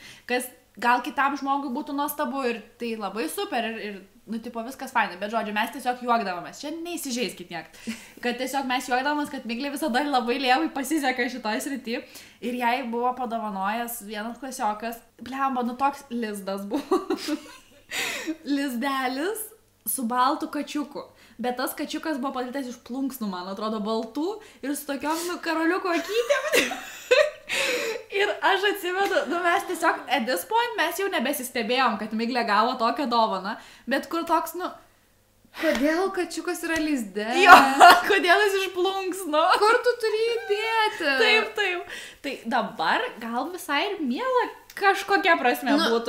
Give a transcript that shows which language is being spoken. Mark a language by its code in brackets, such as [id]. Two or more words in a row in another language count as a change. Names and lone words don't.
[lt] Kas gal kitam žmogui būtų nuostabu ir tai labai super ir nu, tipo, viskas fainai, bet žodžiu, mes tiesiog juokdavomės, čia neįsižeiskit niek, kad tiesiog mes juokdavomės, kad Miglė visada labai lievai pasiseka šitoj srity ir jai buvo padovanojęs vienas klasiokas, blemba, nu toks lizdas buvo, lizdelis su baltu kačiuku. Bet tas kačiukas buvo padarytas iš plunksnų, man atrodo, baltų ir su tokiom, karoliuko akytėm. Ir aš atsimenu, mes tiesiog, [en] at this point, [lt] mes jau nebesistebėjom, kad Miglė gavo tokią dovaną, bet kur toks, Kodėl kačiukas yra lizde? Jo, kodėl jis iš plunksnų? Kur tu turi įdėti? Taip. Tai dabar gal visai ir miela kažkokia prasme būtų.